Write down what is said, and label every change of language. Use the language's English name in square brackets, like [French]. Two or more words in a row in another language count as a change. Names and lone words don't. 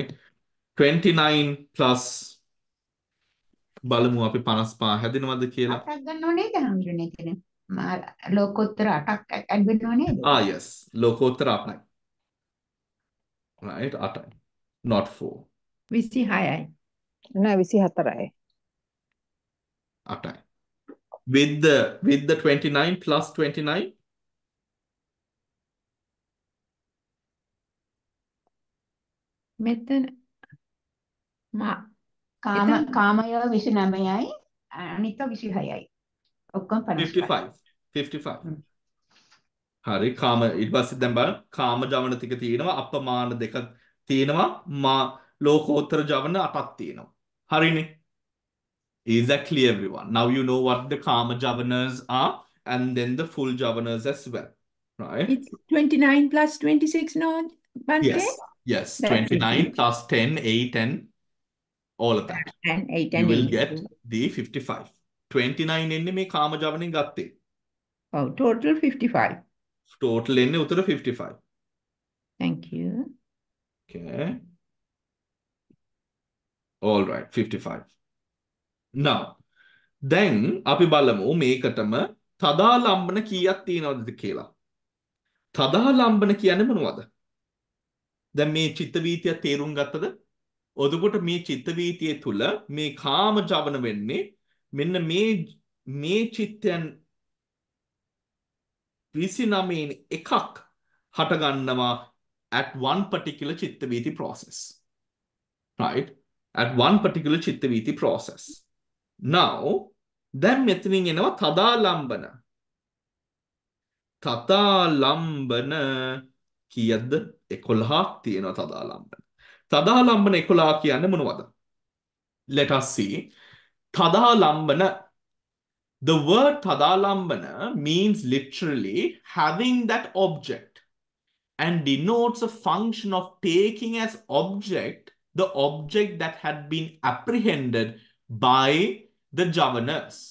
[Sinhala] 29 plus බලමු අපි 55 හැදෙනවද කියලා. 8ක් ගන්නව නේද හම්දුනේ එතන? ලෝකෝත්තර 8ක් ඇඩ් වෙනව නේද? Yes. ලෝකෝත්තර 8යි. Right? 8යි. [English] Not 4. [Sinhala] 26යි. නෑ 24යි. 8යි. [English] With the 29 plus 29? [Sinhala] මෙතන කාමය 29යි අනිත 26යි. ඔක්කොම 55. 55. හරි කාම ඊට පස්සේ දැන් බලන්න කාම ජවන ටික තියෙනවා අපමාන දෙක තියෙනවා ලෝකෝත්තර ජවන 8ක් තියෙනවා. හරිනේ. [English] Is that clear, everyone? Now you know what the [Pali] Kama javanas [English] are and then the full javanas as well. Right? It's 29 plus 26, no, Bhante? Yes. 29 plus 10, 8 and all of that. And 8 you and will 8. get the 55. [Sinhala] 29 එන්නේ මේ කාම ජවනෙන් ගත්තේ. [English] Oh, total 55. [Sinhala] Total එන්නේ උතර 55. [English] Thank you. Okay. All right, 55. Now, then [Sinhala] අපි බලමු මේකටම තදාලම්බන කීයක් තියෙනවද කියලා. තදාලම්බන කියන්නේ මොනවද? දැන් මේ චිත්ත වීතිය තේරුම් ගත්තද? එතකොට මේ චිත්ත වීතිය තුල මේ කාම ජවන වෙන්නේ මෙන්න මේ චිත්තයන් 29 එකක් හට ගන්නවා [English] at one particular [Sinhala] චිත්ත වීති process. [English] Right? At one particular [Sinhala] චිත්ත වීති [English] process. [Sinhala] Now, දැන් මෙතනින් එනවා තදාලම්බන. තදාලම්බන කීයක්ද? 11ක් තියෙනවා තදාලම්බන. තදාලම්බන 11 කියන්නේ මොනවද? [English] Let us see. Tadalambana. The word tadalambana means literally having that object and denotes a function of taking as object the object that had been apprehended by the javanas.